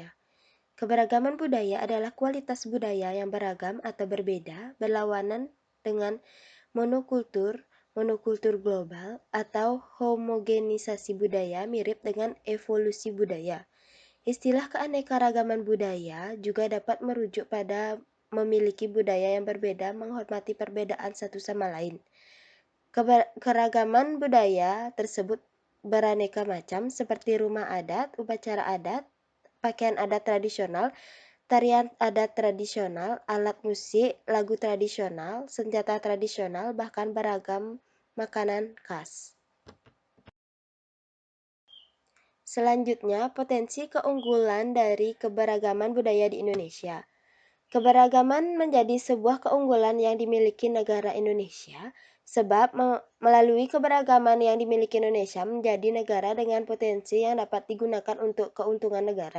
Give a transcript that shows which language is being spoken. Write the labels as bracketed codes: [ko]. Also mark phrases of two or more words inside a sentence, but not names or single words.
[id] Keberagaman budaya adalah kualitas budaya yang beragam atau berbeda, berlawanan dengan monokultur, monokultur global, atau homogenisasi budaya mirip dengan evolusi budaya. Istilah keanekaragaman budaya juga dapat merujuk pada memiliki budaya yang berbeda, menghormati perbedaan satu sama lain. Keragaman budaya tersebut beraneka macam seperti rumah adat, upacara adat, pakaian adat tradisional, tarian adat tradisional, alat musik, lagu tradisional, senjata tradisional, bahkan beragam makanan khas. Selanjutnya, potensi keunggulan dari keberagaman budaya di Indonesia. Keberagaman menjadi sebuah keunggulan yang dimiliki negara Indonesia, sebab melalui keberagaman yang dimiliki Indonesia menjadi negara dengan potensi yang dapat digunakan untuk keuntungan negara.